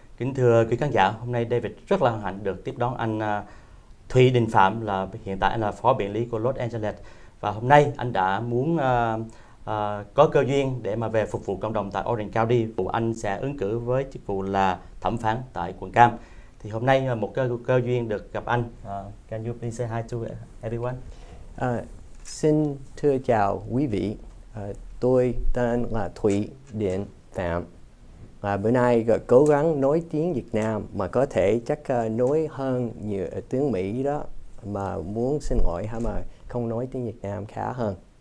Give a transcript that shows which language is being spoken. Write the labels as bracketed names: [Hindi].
[Vietnamese] Kính thưa quý khán giả, hôm nay David rất là hân hạnh được tiếp đón anh Thùy Đình Phạm, là hiện tại anh là phó biện lý của Los Angeles. Và hôm nay anh đã muốn có cơ duyên để mà về phục vụ cộng đồng tại Orange County. Anh sẽ ứng cử với chức vụ là thẩm phán tại quận Cam. Thì hôm nay một cơ duyên được gặp anh. [English] Can you please say hi to everyone? [Vietnamese] Xin thưa chào quý vị. Tôi tên là Thùy Đình Phạm. Bữa nay cố gắng nói tiếng Việt Nam, mà có thể chắc nói hơn nhiều tiếng Mỹ đó. Mà muốn xin lỗi mà không nói tiếng Việt Nam khá hơn.